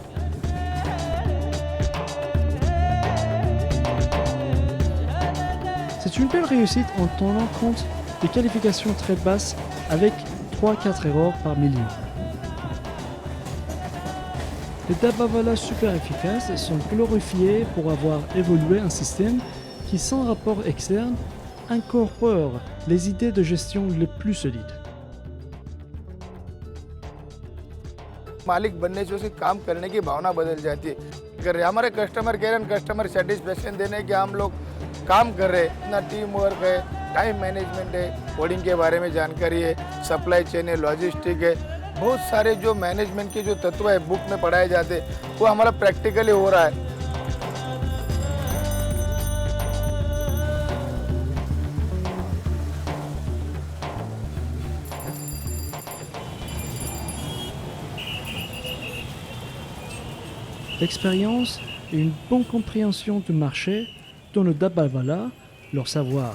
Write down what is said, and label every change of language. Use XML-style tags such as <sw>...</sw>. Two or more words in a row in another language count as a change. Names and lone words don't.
<fr>C'est une belle réussite en tenant compte des qualifications très basses avec 3-4 erreurs par million. Les Dabbavala super efficaces sont glorifiés pour avoir évolué un système qui, sans rapport externe, incorpore les idées de gestion les plus solides.</fr> <hi>मालिक बनने से उसकी काम करने की भावना बदल जाती है। अगर हमारे</hi> <en>customer care and customer satisfaction</en> <hi>देने के हम लोग काम कर रहे हैं, इतना</hi> <en>team work</en> <hi>है,</hi> <en>time management</en> <hi>है, कोडिंग के बारे में जानकारी है,</hi> <en>supply chain</en> <hi>है, लॉजिस्टिक है, बहुत सारे जो मैनेजमेंट के जो तत्व है बुक में पढ़ाए जाते हैं वो हमारा प्रैक्टिकली हो रहा है।</hi> <fr>L'expérience et une bonne compréhension du marché donnent aux Dabbavala leur savoir.</fr>